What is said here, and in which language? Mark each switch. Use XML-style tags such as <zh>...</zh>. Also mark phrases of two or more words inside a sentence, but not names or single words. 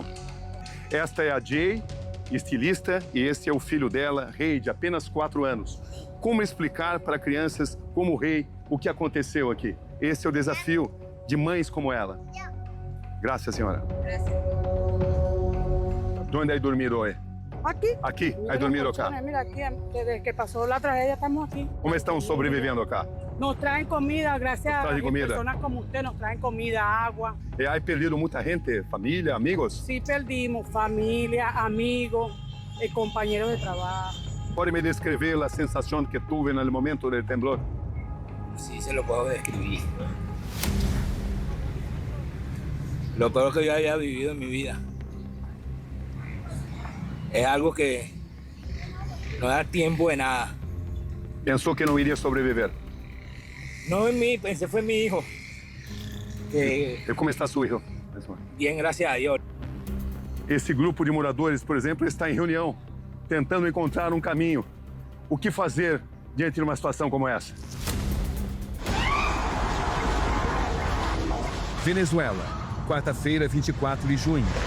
<pt>Esta é a Jay, estilista, e esse é o filho dela, Rei, de apenas 4 anos. Como explicar para crianças como Rei o que aconteceu aqui? Esse é o desafio de mães como ela. Graças, senhora. Onde</pt> <es>hay dormido</es> <pt>hoje?</pt> <es>Aquí. Aqui, hay dormido acá. Mira, aquí, desde que pasó la tragedia, estamos aquí.</es> <pt>Como estão sobrevivendo acá?</pt> <es>Nos traen comida, gracias Nos traen a comida. personas como usted, nos traen comida, agua.</es> <pt>E</pt> <es>hay perdido</es> <pt>muita gente, família, amigos?</pt> <es>Sí perdimos familia, amigos, compañeros de trabajo.</es> <pt>Pode me descrever a sensação que tuve no momento do temblor?</pt> <es>Sí, se lo puedo describir. Lo peor que yo haya vivido en mi vida. Es algo que no da tiempo de nada.</es> <pt>Pensou que não iria sobreviver?</pt> <es>No en mí, pensé fue en mi hijo. Que</es> <pt>E como está seu filho?</pt> <es>bien, gracias a Dios.</es> <pt>Esse grupo de moradores, por exemplo, está em reunião, tentando encontrar um caminho. O que fazer diante de uma situação como essa? Venezuela, quarta-feira, 24 de junho.</pt>